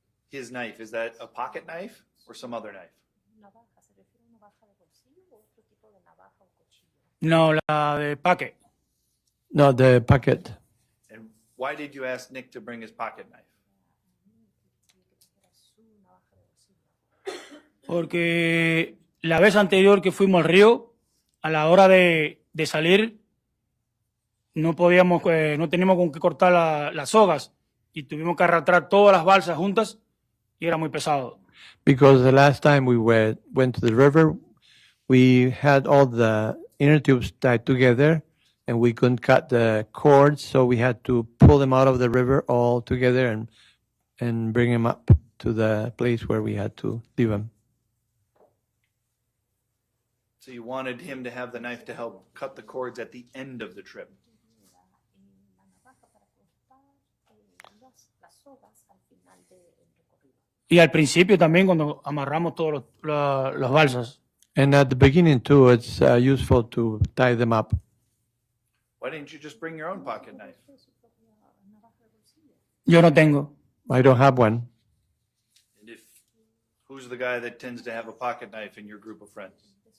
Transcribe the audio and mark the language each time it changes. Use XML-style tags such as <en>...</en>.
<en>His knife, is that a pocket knife or some other knife?</en> <es>No, la de paque.</es> <en>No, the packet. And why did you ask Nick to bring his pocket knife?</en> <es>Porque la vez anterior que fuimos al río, a la hora de salir, no teníamos con qué cortar las sogas y tuvimos que arrastrar todas las balsas juntas y era muy pesado.</es> <en>Because the last time we went to the river, we had all the inner tubes tied together and we couldn't cut the cords, so we had to pull them out of the river all together and bring them up to the place where we had to leave them. So you wanted him to have the knife to help cut the cords at the end of the trip.</en> <es>Y al principio también cuando amarramos todos los balsas.</es> <en>And at the beginning too, it's useful to tie them up. Why didn't you just bring your own pocket knife?</en> <es>Yo no tengo.</es> <en>I don't have one. And if who's the guy that tends to have a pocket knife in your group of friends?</en>